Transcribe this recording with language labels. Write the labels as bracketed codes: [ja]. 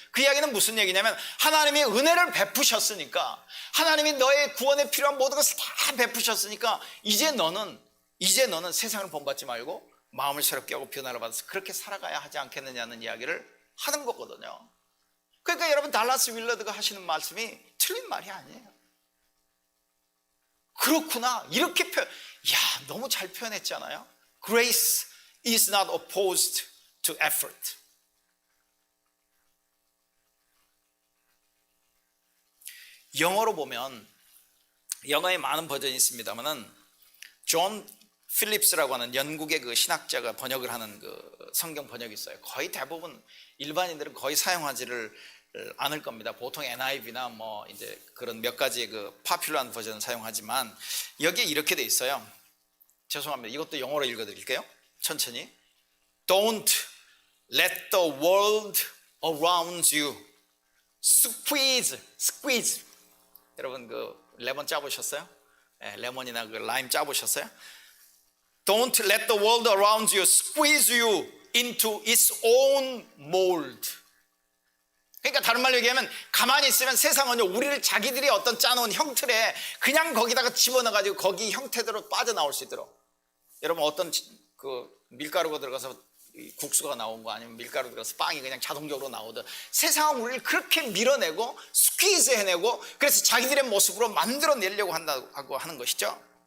[ko] 그 이야기는 무슨 얘기냐면, 하나님이 은혜를 베푸셨으니까, 하나님이 너의 구원에 필요한 모든 것을 다 베푸셨으니까 이제 너는 세상을 본받지 말고 마음을 새롭게 하고 변화를 받아서 그렇게 살아가야 하지 않겠느냐는 이야기를 하는 거거든요. 그러니까 여러분, 달라스 윌러드가 하시는 말씀이 틀린 말이 아니에요. 그렇구나, 이렇게 너무 잘 표현했잖아요. [en] Grace is not opposed to effort. [ko] 영어로 보면, 영어에 많은 버전이 있습니다만은 존 필립스라고 하는 영국의 그 신학자가 번역을 하는 그 성경 번역이 있어요. 거의 대부분 일반인들은 거의 사용하지를 않을 겁니다. 보통 NIV나 뭐 이제 그런 몇 가지의 그 파퓰러한 버전을 사용하지만, 여기에 이렇게 돼 있어요. 죄송합니다. 이것도 영어로 읽어드릴게요. 천천히. [en] Don't let the world around you squeeze. [ko] 여러분, 그 레몬 짜보셨어요? 네, 레몬이나 그 라임 짜보셨어요? [en] Don't let the world around you squeeze you into its own mold. [ko] 그러니까 다른 말로 얘기하면, 가만히 있으면 세상은요, 우리를 자기들이 어떤 짜놓은 형틀에 그냥 거기다가 집어넣어가지고 거기 형태대로 빠져나올 수 있도록. 여러분, 어떤 그 밀가루가 들어가서 국수가 나온 거, 아니면 밀가루 들어가서 빵이 그냥 자동적으로 나오든, 세상은 우리를 그렇게 밀어내고 스퀴즈 해내고, 그래서 자기들의 모습으로 만들어내려고 한다고 하는 것이죠.